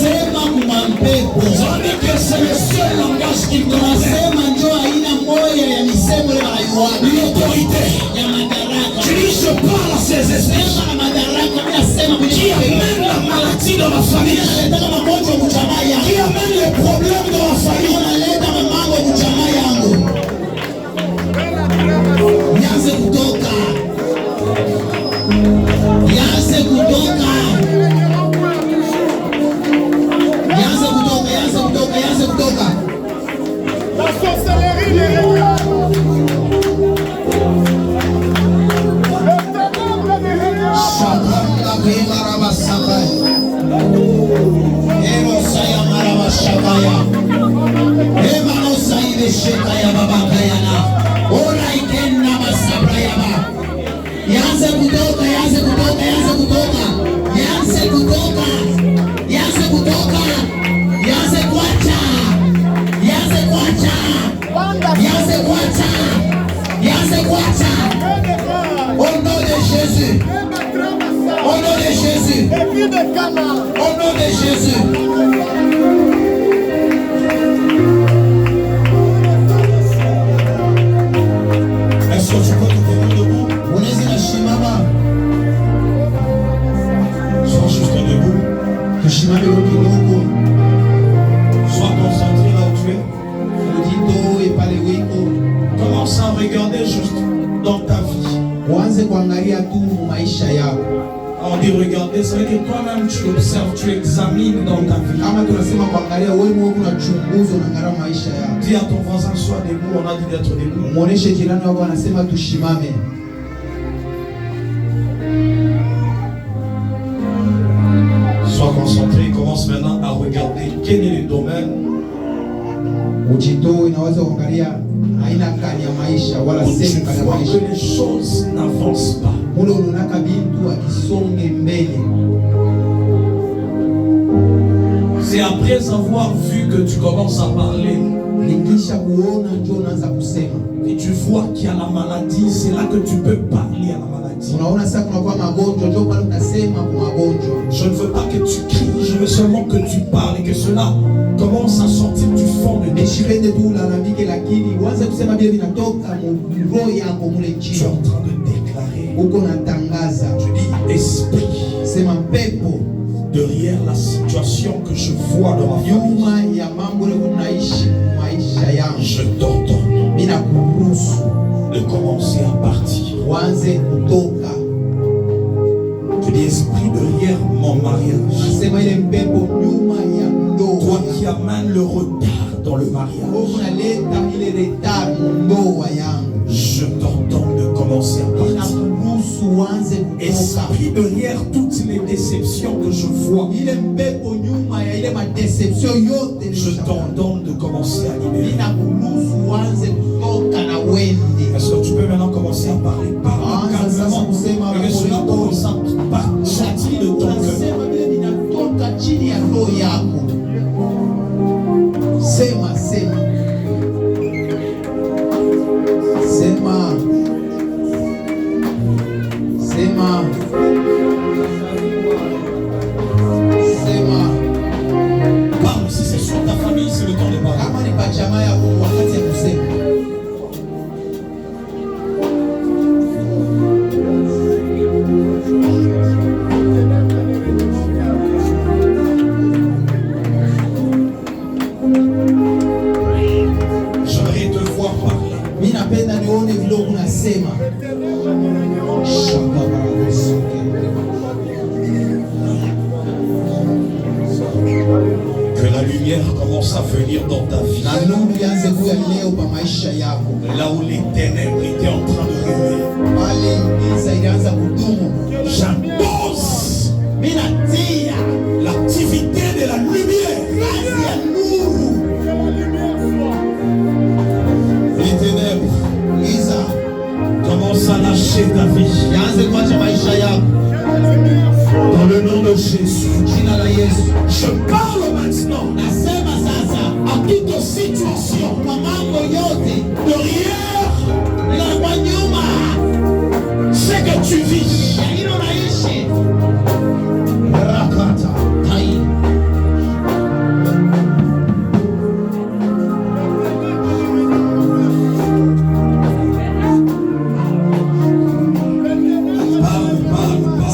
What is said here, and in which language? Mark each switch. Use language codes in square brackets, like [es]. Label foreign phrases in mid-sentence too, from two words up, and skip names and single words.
[fr] Tandis que c'est le seul langage qu'il connaît. L'autorité. Tu dis je parle à ces esprits qui amènent la maladie dans ma famille, amène les problèmes dans la famille. [sw] unaleta mambo kujamaa yangu. Nianze kutoka. Nianze kutoka. Nianze kutoka, nianze kutoka, nianze kutoka. [fr] La sorcellerie des réunions. Le ténèbre des réunions. Shakanga kemaraba sabai. Ero saya maraba shabaya. Emano saide shekaya babakayana. Ora ikenna masabrayaba. [sw] Yanze kutoka, yanze kutoka, yanze kutoka. Yanze kutoka. Yanze kutoka. Yanze kuacha. Yanze kuacha. Yanze kuacha. Yanze kuacha. [fr] Au nom de Jésus. Au nom de Jésus. Au nom de Jésus. Est-ce que tu peux te tenir debout? [sw] Unaweza kusimama. [fr] Sois juste debout. [sw] Tusimame kidogo. [fr] Sois concentré là où tu es. [sw] Udito epale wiko. [fr] Commence à regarder juste dans ta vie. [sw] Uanze kuangalia tu maisha yako. [fr] On dit regarder, ça veut dire toi-même tu observes, tu examines dans ta vie. [sw] Kama tunasema kuangalia wewe mwenyewe unachunguza unaangalia maisha yako. [fr] Dis à ton voisin, sois debout, on a dit d'être debout. [sw] Muoneshe jirani wako anasema tushimame. [fr] Sois concentré, commence maintenant à regarder quel est le domaine [sw] Ujito inaweza kuangalia aina gani ya maisha wala [fr] où tu [sw] sehemu gani ya [fr] vois [sw] maisha. [fr] que les choses n'avancent pas. [sw] Mule unaonaka bintu akisonge mbele. [fr] C'est après avoir vu que tu commences à parler [sw] Nikisha kuona ndio unaanza kusema. [fr] et tu vois qu'il y a la maladie, c'est là que tu peux parler à la maladie. [sw] Unaona sasa kunakuwa magonjwa ndio pale unasema kwa magonjwa. [fr] Je ne veux pas que tu cries, je veux seulement que tu parles et que cela commence à sortir du fond de tes yeux. [sw] Nishipende tu ulalamike lakini uanze kusema vile vinatoka mu roho yako mule [fr] Tu es [sw] chini. [fr] en train de déclarer. [sw] Uko natangaza. [fr] Tu dis, esprit, [sw] Sema pepo [fr] derrière la situation que je vois dans ma vie, [sw] nyuma ya mambo leo unaishi maisha yangu. [fr] je t'ordonne [sw] Mimi nakuruhusu [fr] de commencer à partir. [sw] uanze kutoka. [fr] Tu dis, esprit derrière mon mariage, [sw] Sema ile pepo nyuma ya [fr] toi [sw] ndoa. [fr] qui amènes le retard dans le mariage, [sw] Unaleta ile retard ndoa yangu. [fr] je t'ordonne de commencer à partir. [sw] Nakuruhusu uanze kutoka. [fr] Esprit derrière toutes les déceptions que je vois, [sw] Ile pepo nyuma ya ile madeception yote [fr] je t'ordonne de commencer à libérer. [sw] ninakuruhusu uanze kutoka na wende. [fr] Est-ce que tu peux maintenant commencer à parler? Parle calmement et que cela commence à sortir de ton cœur. [sw] Unasema vile vinatoka chini ya roho yako. Sema, sema. Sema. Sema. Sema. [fr] Parle, si c'est sur ta famille, c'est le temps de parler. [sw] Kama ni pachama yako wakati ya kusema. [fr] J'aimerais te voir parler. [sw] Mimi napenda nione vile unasema. [fr] Que la lumière commence à venir dans ta vie. [sw] Na nuru ianze kuya leo pa maisha yako. [fr] Là où les ténèbres étaient en train de remuer. [sw] Pale giza ilianza kudumu. [fr] J'impose [sw] Mimi natia [fr] l'activité de la lumière. [sw] kazi ya nuru. [fr] Les ténèbres [sw] Giza [fr] commencent à lâcher ta vie. [sw] ianze kuacha maisha yako. [fr] Dans le nom de Jésus. [sw] Jina la Yesu. [fr] Je parle maintenant [sw] Nasema sasa [fr] à toute situation [sw] kwa mambo yote [fr] derrière [sw] na kwa nyuma [fr] ce que tu vis. [sw] ya hilo naishi. Rakata. Tai. [fr] Parle.